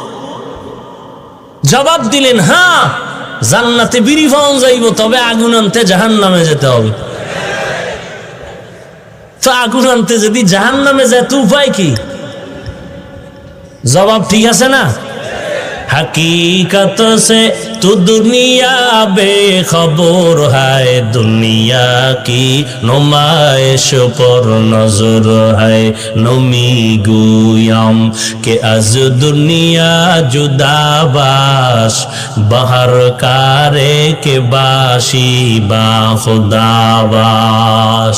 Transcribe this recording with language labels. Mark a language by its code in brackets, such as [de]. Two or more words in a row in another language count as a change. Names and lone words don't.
[bn] জবাব দিলেন, হ্যাঁ জান্নাতে বিড়ি পাওয়া যাইব, তবে আগুন আনতে জাহান্নামে যেতে হবে। তো আগুন আনতে যদি জাহান্নামে যায় তো উপায় কি? জবাব ঠিক আছে না? [hi] हकीकत से तू दुनिया बेखबर है, दुनिया की नुमाइश पर नजर है। [fa] نمی گویم که از دنیا جدا باش، بهر کاری که باشی با خدا باش.